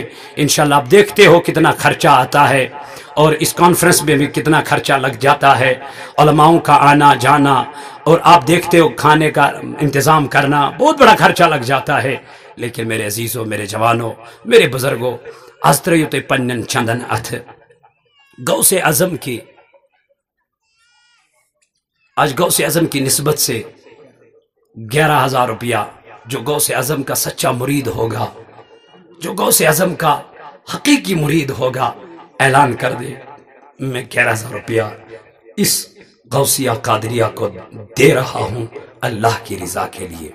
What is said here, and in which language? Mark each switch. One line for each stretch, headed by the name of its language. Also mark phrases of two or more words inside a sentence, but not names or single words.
Urdu: انشاءاللہ آپ دیکھتے ہو کتنا خرچہ آتا ہے، اور اس کانفرنس میں بھی کتنا خرچہ لگ جاتا ہے، علماؤں کا آنا جانا، اور آپ دیکھتے ہو کھانے کا انتظام کرنا، بہت بڑا خرچہ لگ جاتا ہے۔ لیکن میرے عزیزوں، میرے جوانوں، میرے بزرگوں،
Kashmiri: آستریوت پنن چندن اتھ
Urdu: غوث اعظم کی، آج غوث اعظم کی نسبت سے 11,000 روپیہ جو غوث اعظم کا سچا مرید ہوگا، جو غوث اعظم کا حقیقی مرید ہوگا، اعلان کر دے میں 11,000 روپیہ اس غوثیہ قادریہ کو دے رہا ہوں اللہ کی رضا کے لیے۔